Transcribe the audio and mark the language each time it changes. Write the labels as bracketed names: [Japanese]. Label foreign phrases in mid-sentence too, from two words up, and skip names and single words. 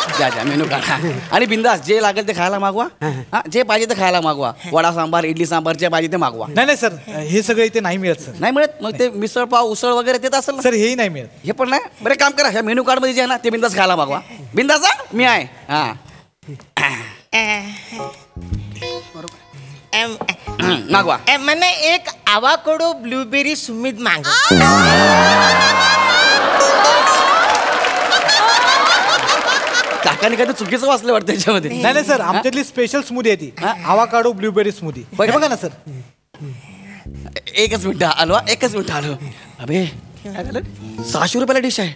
[Marathi] द्या [English] menu card [Marathi] आणि बिंदास जे लागेल ते खायला मागवा हा जे पाहिजे ते खायला मागवा वडा सांबार इडली सांबार जे पाहिजे ते मागवा. नाही सर हे सगळं इथे नाही मिळत सर. नाही मिळत मग ते मिसळ पाव उसळ वगैरे देत असेल ना सर हेही नाही मिळत. हे पण नाही. बरं काम करा ह्या [English] menu card [Marathi] मध्ये जे आहे ना ते बिंदास खायला मागवा. बिंदास मी आहे हा मागवा. [Gujarati] મને એક [English] avocado blueberry sumit [Gujarati] માંગ. [Marathi] काकाने कधी चुकीचं वाचलं वाटतं त्याच्यामध्ये. नाही सर आमच्यातली [English] special smoothie [Marathi] आहे ती [English] avocado blueberry smoothie. [Marathi] बघा ना सर. एकच मिनिट आलो एकच मिनिट आलो. अबे 600 रुपयाला डिश आहे.